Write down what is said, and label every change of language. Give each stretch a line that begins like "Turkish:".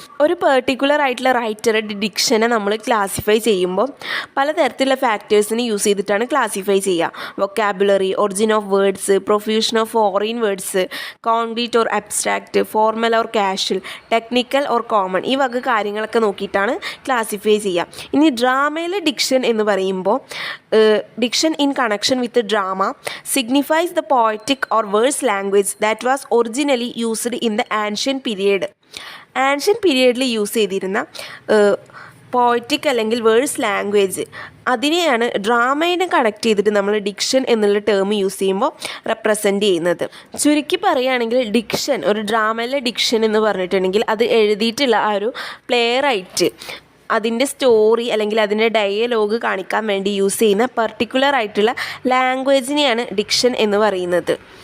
Malayalam: ഒരു പെർട്ടിക്കുലർ ആയിട്ടുള്ള റൈറ്ററുടെ ഡിക്ഷനെ നമ്മൾ ക്ലാസിഫൈ ചെയ്യുമ്പോൾ പലതരത്തിലുള്ള ഫാക്ടേഴ്സിനെ യൂസ് ചെയ്തിട്ടാണ് ക്ലാസിഫൈ ചെയ്യുക.
English: vocabulary, origin of words, profusion of foreign words, concrete or abstract, formal or casual, technical or common,
Malayalam: ഈ വക കാര്യങ്ങളൊക്കെ നോക്കിയിട്ടാണ് ക്ലാസിഫൈ ചെയ്യുക. ഇനി ഡ്രാമയിലെ ഡിക്ഷൻ എന്ന് പറയുമ്പോൾ
English: Diction in connection with drama signifies the poetic or verse language that was originally used in the ancient period.
Malayalam: Ancient പീരിയഡിൽ use ചെയ്തിരുന്ന poetic അല്ലെങ്കിൽ വേഴ്സ് ലാംഗ്വേജ്, അതിനെയാണ് ഡ്രാമയെ കണക്ട് ചെയ്തിട്ട് നമ്മൾ ഡിക്ഷൻ എന്നുള്ള ടേം യൂസ് ചെയ്യുമ്പോൾ റെപ്രസെൻ്റ് ചെയ്യുന്നത്. ചുരുക്കി പറയുകയാണെങ്കിൽ ഡിക്ഷൻ, ഒരു ഡ്രാമയിലെ ഡിക്ഷൻ എന്ന് പറഞ്ഞിട്ടുണ്ടെങ്കിൽ അത് എഴുതിയിട്ടുള്ള ആ ഒരു പ്ലേ റൈറ്റ് അതിൻ്റെ സ്റ്റോറി അല്ലെങ്കിൽ അതിൻ്റെ ഡയലോഗ് കാണിക്കാൻ വേണ്ടി യൂസ് ചെയ്യുന്ന പർട്ടിക്കുലർ ആയിട്ടുള്ള ലാംഗ്വേജിനെയാണ് ഡിക്ഷൻ എന്ന് പറയുന്നത്.